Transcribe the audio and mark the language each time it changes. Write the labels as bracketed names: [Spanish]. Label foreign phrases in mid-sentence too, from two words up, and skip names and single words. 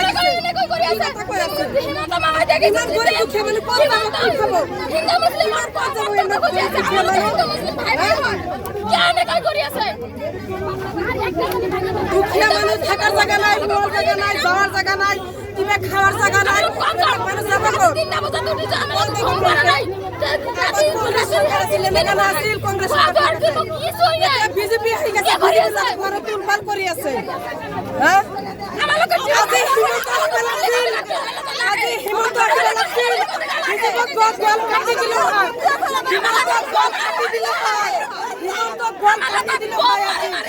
[Bangla] দুঃখীয়া মানুষ থাকার জায়গা নাই, বলার জায়গা নাই, যাওয়ার জায়গা নাই, কিবা খাওয়ার জায়গা নাই। [Assamese] মানুষ বিজেপি তুলপাল কৰি আছে। আজি হিমন্ত কাটি দিলে